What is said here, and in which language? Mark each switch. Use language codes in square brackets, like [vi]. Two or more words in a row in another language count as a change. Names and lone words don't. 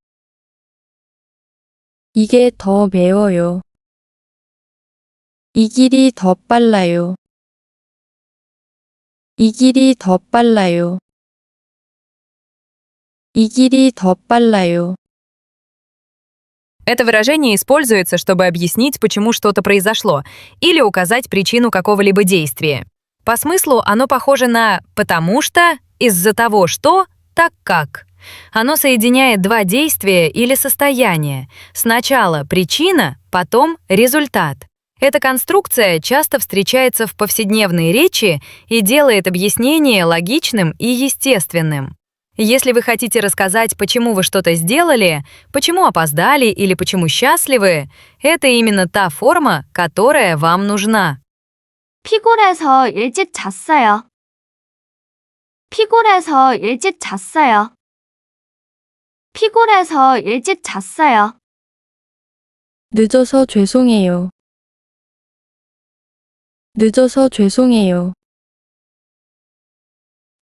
[ko] 이게 더 매워요. 이 길이 더 빨라요. 이 길이 더 빨라요. 이 길이 더 빨라요. [ru] Это выражение используется, чтобы объяснить, почему что-то произошло, или указать причину какого-либо действия. По смыслу оно похоже на «потому что», «из-за того что», «так как». Оно соединяет два действия или состояния. Сначала причина, потом результат. Эта конструкция часто встречается в повседневной речи и делает объяснение логичным и естественным. Если вы хотите рассказать, почему вы что-то сделали, почему опоздали или почему счастливы, это именно та форма, которая вам нужна. [ko] 피곤해서 일찍 잤어요. 피곤해서 일찍 잤어요. 피곤해서 일찍 잤어요. 늦어서 죄송해요. 늦어서 죄송해요.